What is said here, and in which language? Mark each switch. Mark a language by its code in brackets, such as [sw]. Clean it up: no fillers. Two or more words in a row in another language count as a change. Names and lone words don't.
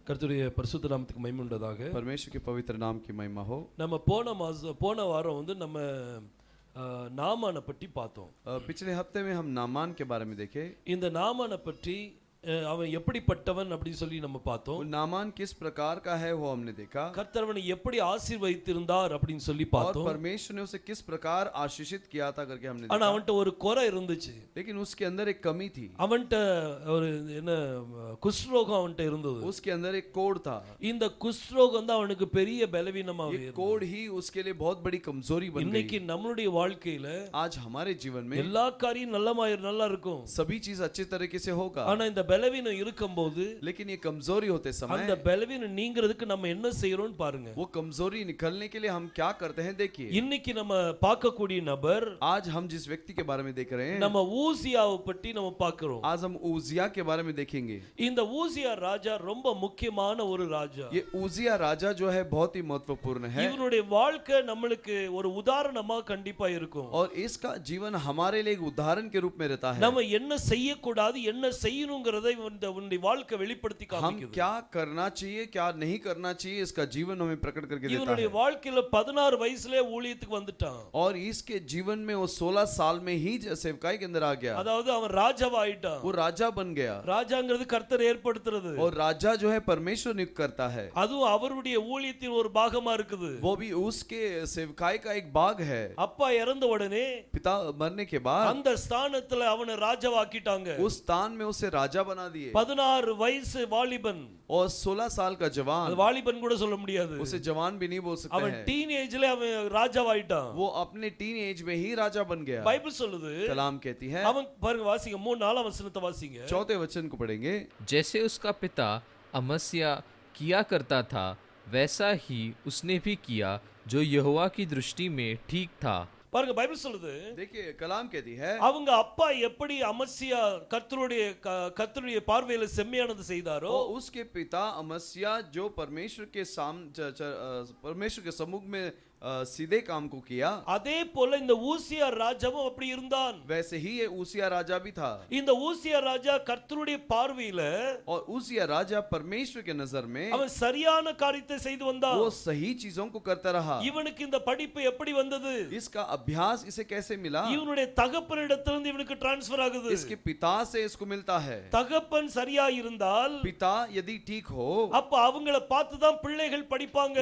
[ta] கர்த்தருடைய பரிசுத்த நாமத்துக்கு மகிமை உண்டதாக. [hi] परमेश्वर के पवित्र नाम की महिमा हो। [ta] நம்ம போன வாரம் வந்து நம்ம நாமானை பற்றி பார்த்தோம். [hi] पिछले हफ्ते में हम नामान के बारे में देखे। [ta] இந்த நாமானை பற்றி அவன் எப்படிப்பட்டவன் அப்படி சொல்லி நம்ம பார்த்தோம். [hi] नामान किस प्रकार का है वो हमने देखा। [ta] கர்த்தர் அவனை எப்படி ஆசீர்வதித்திருந்தார் அப்படின்னு சொல்லி பார்த்தோம். [hi] और परमेश्वर ने उसे किस प्रकार आशीषित किया था करके हमने देखा। [ta] ஆனா அவன்கிட்ட ஒரு குறை இருந்துச்சு. [hi] लेकिन उसके अंदर एक कमी थी। [ta] அவன்கிட்ட ஒரு என்ன குஷ்ரோகம் அவன்கிட்ட இருந்தது. [hi] उसके अंदर एक कोढ़ था। [ta] இந்த குஷ்ரோகம் தான் அவனுக்கு பெரிய பலவீனமாக [hi] ये कोढ़ ही उसके लिए बहुत बड़ी कमजोरी बन गई। [ta] இன்னைக்கு நம்மளுடைய வாழ்க்கையில [hi] आज हमारे जीवन में [ta] எல்லா காரியம் நல்லா இருக்கும். [hi] सभी चीज अच्छी तरीके से होगा। [ta] ஆனா இந்த பலவீனம் இருக்கும்போது [hi] लेकिन ये कमजोरी होते समय [ta] அந்த பலவீனம் நீங்கிறதுக்கு நம்ம என்ன செய்யறோம்னு பாருங்க. [hi] वो कमजोरी निकलने के लिए हम क्या करते हैं देखिए। [ta] இன்னைக்கு நம்ம பார்க்கக்கூடிய நபர், [hi] आज हम जिस व्यक्ति के बारे में देख रहे हैं, [ta] நம்ம ஊசியாவை பற்றி நம்ம பார்க்கிறோம். [hi] आज हम उजिया के बारे में देखेंगे। [ta] இந்த ஊசியா ராஜா ரொம்ப முக்கியமான ஒரு ராஜா. [hi] ये उजिया राजा जो है बहुत ही महत्वपूर्ण है। [ta] இவனுடைய வாழ்க்கை நம்மளுக்கு ஒரு உதாரணமா கண்டிப்பா இருக்கும். [hi] और इसका जीवन हमारे लिए एक उदाहरण के रूप में रहता है। [ta] நம்ம என்ன செய்யக்கூடாது என்ன செய்யணும்ங்கறதை உன்னுடைய வாழ்க்கை வெளிப்படுத்தி [hi] हम [ta] காமிக்குது. [hi] क्या करना चाहिए क्या नहीं करना चाहिए इसका जीवन हमें प्रकट करके देता [ta] இவனுடைய [hi] है। [ta] வாழ்க்கையில 16 வயசுல ஊழியத்துக்கு வந்துட்டான். [hi] और इसके जीवन में वो 16 साल में ही सेवकाई के अंदर आ गया। [ta] அதாவது அவன் ராஜாவாயிட்டான். [hi] वो राजा बन गया। [ta] ராஜாங்கிறது கர்த்தர் ஏற்படுத்துறது. [hi] और राजा जो है परमेश्वर नियुक्त करता है। [ta] அதுவும் அவருடைய ஊழியத்தின் ஒரு பாகமா இருக்குது. [hi] वो भी उसके सेवकाई का एक भाग है। [ta] அப்பா இறந்த உடனே [hi] पिता मरने के बाद [ta] அந்த ஸ்தானத்துல அவனை ராஜாவாக்கிட்டாங்க. [hi] उस स्थान में उसे राजा बना दिए। [ta] 16 वयसு வாலிபன். [hi] और 16 साल का [ta] அது [hi] जवान, [ta] வாலிபன் கூட சொல்ல முடியாது. [hi] उसे जवान भी नहीं बोल सकते [ta] அவன் [hi] हैं। [ta] டீனேஜ்ல அவன் ராஜாவாயிட்டான். [hi] वो अपने [en] teen age [hi] में ही राजा बन गया। [ta] பைபிள் சொல்லுது. [hi] कलाम कहती है, [ta] அவன் பாருங்க வாசிங்க 3-4 வசனத்தை வாசிங்க. [hi] चौथे वचन को पढ़ेंगे। जैसे उसका पिता अमस्या किया करता था वैसा ही उसने भी किया जो यहोवा की दृष्टि में ठीक था। [ta] பாருங்க பைபிள் சொல்லுது. [hi] देखिए कलाम कहती है, [ta] அவங்க அப்பா எப்படி அமஸ்யா கர்த்தருடைய பார்வையில செம்மையானது செய்தாரோ, [hi] और उसके पिता अमस्या जो परमेश्वर के सम्मुख में सीधे काम को किया, [ta] அதே போல இந்த ஊசியா ராஜாவும் அப்படி இருந்தான். [hi] वैसे ही ये उसिया राजा भी था। [ta] இந்த ஊசியா ராஜா கர்த்தருடைய பார்வையில [hi] और उसिया राजा परमेश्वर के नजर में [ta] அவன் சரியான காரியத்தை செய்து வந்தான். [hi] वो सही चीजों को करता रहा। [ta] இவனுக்கு இந்த படிப்பு எப்படி வந்தது? [hi] इसका अभ्यास इसे कैसे मिला? [ta] இவனுடைய தகப்பனிடத்திலிருந்து இவனுக்கு ட்ரான்ஸ்ஃபர் ஆகுது. [hi] इसके पिता से इसको मिलता है। [ta] தகப்பன் சரியா இருந்தால், [hi] पिता यदि ठीक हो, [ta] அப்ப அவங்கள பார்த்து தான் பிள்ளைகள் படிப்பாங்க.